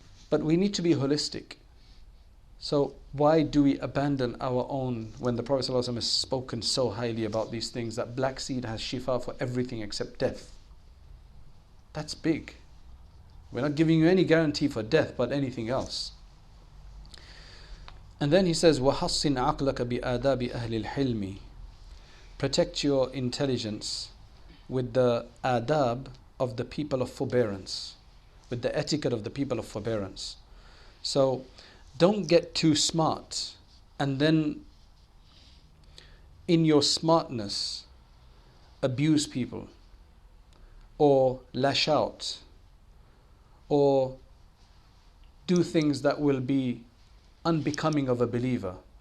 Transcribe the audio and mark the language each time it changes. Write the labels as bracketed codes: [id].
[en] But we need to be holistic. So why do we abandon our own when the Prophet ﷺ has spoken so highly about these things, that black seed has shifa for everything except death? That's big. We're not giving you any guarantee for death, but anything else. And then he says, [ar] وَحَصِّنْ عَقْلَكَ بِآدَابِ أَهْلِ الْحِلْمِ. [en] Protect your intelligence with the adab of the people of forbearance, with the etiquette of the people of forbearance. So don't get too smart, and then in your smartness abuse people, or lash out, or do things that will be unbecoming of a believer.